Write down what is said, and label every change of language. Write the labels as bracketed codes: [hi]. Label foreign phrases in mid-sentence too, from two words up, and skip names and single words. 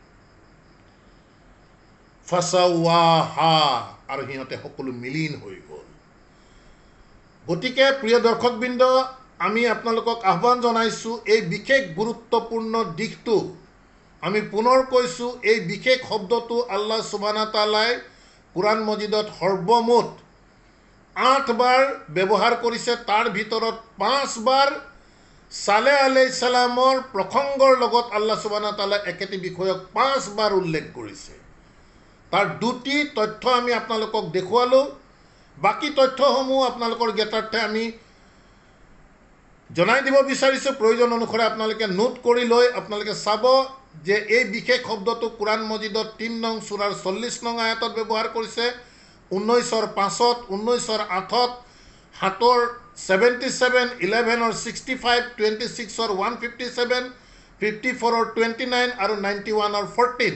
[as] ফাসাৱাহা, আৰু সিহঁতে সকলো মিলিন হৈ গ'ল। গতিকে প্ৰিয় দৰ্শকবৃন্দ, আমি আপোনালোকক আহ্বান জনাইছোঁ, এই বিশেষ গুৰুত্বপূৰ্ণ দিশটো আমি পুনৰ কৈছোঁ। এই বিশেষ শব্দটো [ar] الله سبحانه وتعالى [as] কোরআন মজিদত সৰ্বমুঠ 8 বাৰ ব্যৱহাৰ কৰিছে। তাৰ ভিতৰত 5 বাৰ সালেহ [ar] عليه السلام [as] প্ৰসংগৰ লগত [ar] الله سبحانه وتعالى [as] একেটি বিষয়ক 5 বাৰ উল্লেখ কৰিছে। তাৰ দুটি তথ্য আমি আপোনালোকক দেখুৱালোঁ। বাকী তথ্যসমূহ আপোনালোকৰ জ্ঞাতাৰ্থে আমি জনাই দিব বিচাৰিছোঁ। প্ৰয়োজন অনুসাৰে আপোনালোকে নোট কৰি লৈ আপোনালোকে চাব যে এই বিশেষ শব্দটো কোরআন মজিদত 3 নং সূৰাৰ 40 নং আয়াতত ব্যৱহাৰ কৰিছে, 19ৰ 5ত, 19ৰ 8ত, 7ৰ 77, 11ৰ 65, 26ৰ 157, 54ৰ 29 আৰু 91ৰ 14।